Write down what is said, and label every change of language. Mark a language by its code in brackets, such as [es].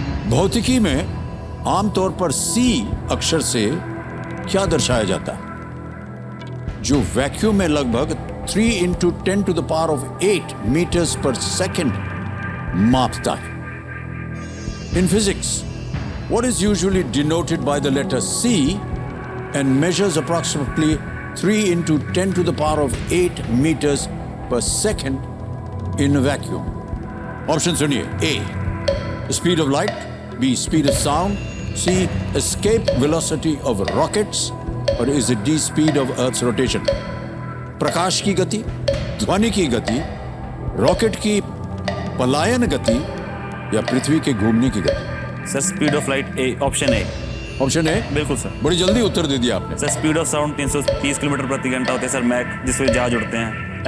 [hi] भौतिकी में आमतौर पर सी अक्षर से क्या दर्शाया जाता है, जो वैक्यूम में लगभग 3 × 10⁸ मीटर्स पर सेकेंड मापता है। [en] In physics, what is usually denoted by the letter C and measures approximately 3 × 10⁸ meters per second in a vacuum? Option [hi] सुनिए: [en] A, speed of light, B, speed of sound, C, escape velocity of rockets, or is it D, speed of Earth's rotation? [hi] प्रकाश की गति, ध्वनि की गति, rocket की पलायन गति या पृथ्वी के घूमने की गति? [en] Sir speed of light, A, option A. Option A. [hi] बिल्कुल सर। बड़ी जल्दी उत्तर दे दिया आपने। Sir [en] speed of sound [hi] 330 kilometre प्रति घंटा होते हैं सर मैक, जिससे जहाज उड़ते हैं।